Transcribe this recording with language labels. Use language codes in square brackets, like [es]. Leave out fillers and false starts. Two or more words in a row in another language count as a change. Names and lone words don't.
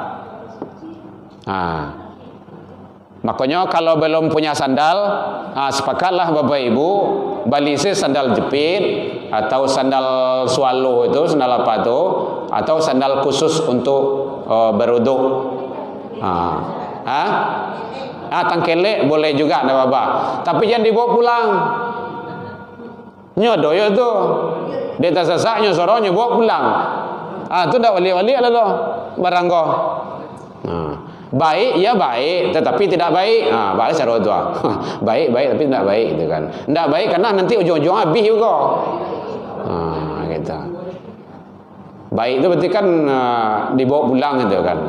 [id] Nah, makanya kalau belum punya sandal, sepakatlah Bapak Ibu balisi sandal jepit atau sandal swallow itu, sandal apa itu, atau sandal khusus untuk beruduk. Tangkelek boleh juga, enggak apa-apa. Tapi jangan dibawa pulang. [min] Nyodoyo tu, dia tak sesaknya sorongnya bawa pulang. Tu dah wali-wali lah lo, barang kau. [id] Baik, ya baik, tetapi tidak baik. [min] Baik cara tu. [id] Baik tapi tidak baik gitu kan. Tidak baik karena nanti ujung-ujung habis juga. Gitu. Baik itu berarti kan dibawa pulang gitu kan.